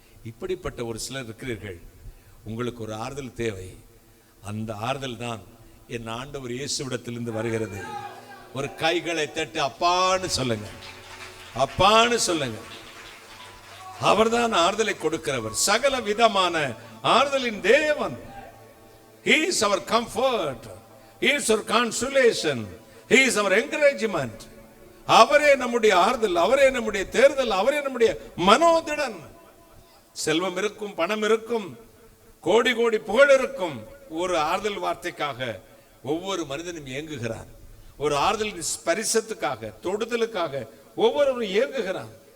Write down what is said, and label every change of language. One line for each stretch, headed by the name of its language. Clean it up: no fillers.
Tamil: இப்படிப்பட்ட ஒரு சிலர் இருக்கிறீர்கள். உங்களுக்கு ஒரு ஆறுதல் தேவை. அந்த ஆறுதல் தான் என் ஆண்டவர் இயேசுவிடத்திலிருந்து வருகிறது. ஒரு கைகளை தட்டி அப்பான்னு சொல்லுங்க. அப்பான்னு சொல்லுங்க. அவர்தான் ஆறுதலை கொடுக்கிறவர், சகல விதமான ஆறுதலின் தேவன்.
English: He is our comfort, He is our consolation, He is our encouragement.
Tamil: அவரே நம்முடைய ஆறுதல், அவரே நம்முடைய தேர்தல், அவரே நம்முடைய மனோதிடன். செல்வம் இருக்கும், பணம் இருக்கும், கோடி கோடி புகழ் இருக்கும், ஒரு ஆறுதல் வார்த்தைக்காக ஒவ்வொரு மனிதனும் இயங்குகிறான். ஒரு ஆறுதல் ஸ்பரிசத்துக்காக, தொடுதலுக்காக ஒவ்வொருவரும் இயங்குகிறான்.